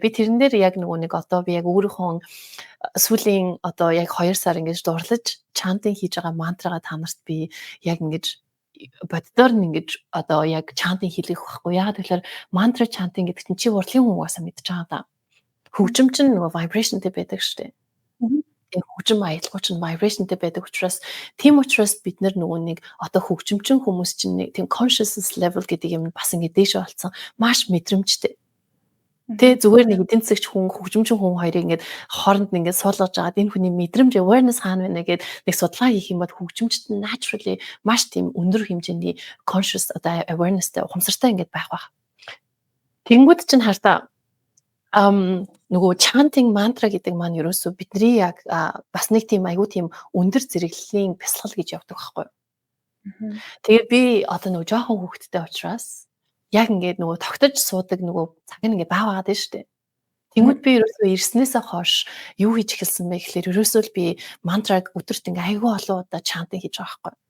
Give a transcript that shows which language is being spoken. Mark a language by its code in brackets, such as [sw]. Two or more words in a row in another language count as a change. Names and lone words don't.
[mn] Би тэрэн дээр яг нөгөө нэг одоо би яг өөрийнхөө сүүлийн одоо яг 2 сар ингэж дурлаж чантинг хийж байгаа мантрага та нарт би яг ингэж боддоор нь ингэж одоо яг чантинг хийлгэх байхгүй. Яагаад гэвэл мантра чантинг гэдэг чинь чи урлагийн хүн угаасаа мэдж байгаа даа. Хөгжим чинь нөгөө vibrationтэй байдаг шүү дээ. Тэгээ хөгжим аялалгууд чинь vibrationтэй байдаг учраас тийм учраас бид нар нөгөө нэг одоо хөгжимчин хүмүүс чинь нэг тийм [en] consciousness level [mn] гэдэг юм бас ингэ дээш болцсон маш мэдрэмжтэй. Тэ зүгээр нэг эдийн засагч хүн хөгжимчин хүн хоёрыг ингээд хооронд нь ингээд суулгаж байгаад энэ хүний мэдрэмж awareness хаана байна гэгээд нэг судалгаа хийх юм бол хөгжимчт нь naturally маш тийм өндөр хэмжээний conscious одоо awarenessтэй ухамсартай ингээд байх байх. Тэнгүүд чинь хартаа нөгөө [en] chanting mantra [mn] гэдэг маань ерөөсөө бидний яг бас нэг тийм айгүй тийм өндөр зэрэглэлийн бясалгал гэж явдаг байхгүй юу. Тэгээд би одоо нөгөө жоохон хүүхэдтэй учраас яг ингээд нөгөө тогтож суудаг нөгөө цаг нь ингээд бааваад байна шүү дээ. Тэнгүүд би ерөөсөө ирснээсээ хойш юу хийж эхэлсэн бэ гэхлээр ерөөсөө л би мантраг өдөрт ингээд айгүй олон удаа chanting хийж байгаа байхгүй юу.